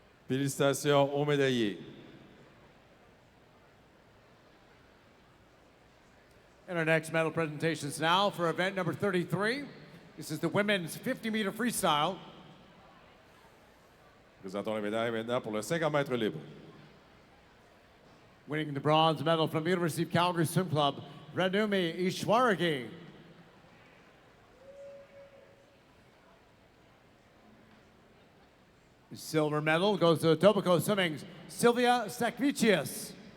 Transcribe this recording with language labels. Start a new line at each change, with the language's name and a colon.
French: Félicitations aux médaillés.
English: And our next medal presentations now for event number 33. This is the women's 50-meter freestyle.
French: Présentons les médailles maintenant pour le 50 mètres libre.
English: Winning the bronze medal from the University of Calgary Swim Club, Ranumi Ishwaragi. The silver medal goes to Etobicoke Swimming's Sylvia Stakvicius.